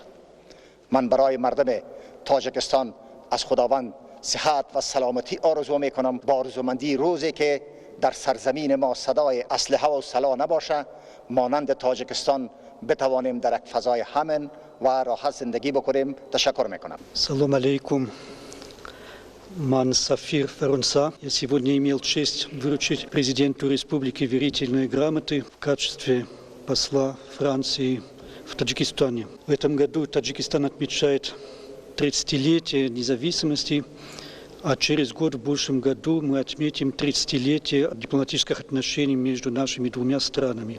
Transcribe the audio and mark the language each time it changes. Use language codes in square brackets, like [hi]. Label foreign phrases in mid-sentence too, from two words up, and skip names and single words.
[fa] من برای مردم تاجیکستان از خداوند صحت و سلامتی آرزو میکنم، با آرزومندی روزی که در سرزمین ما صدای اسلحه و سلاح نباشه، مانند تاجیکستان بتوانیم در یک فضای امن و راحت زندگی بکنیم. تشکر میکنم. [ar] السلام عليكم. [tg] Ман Сафир Фарунса. [ru] Я сегодня имел честь вручить президенту республики верительные грамоты в качестве посла Франции в Таджикистане. В этом году Таджикистан отмечает 30-летие независимости, а через год, в будущем году, мы отметим 30-летие дипломатических отношений между нашими двумя странами.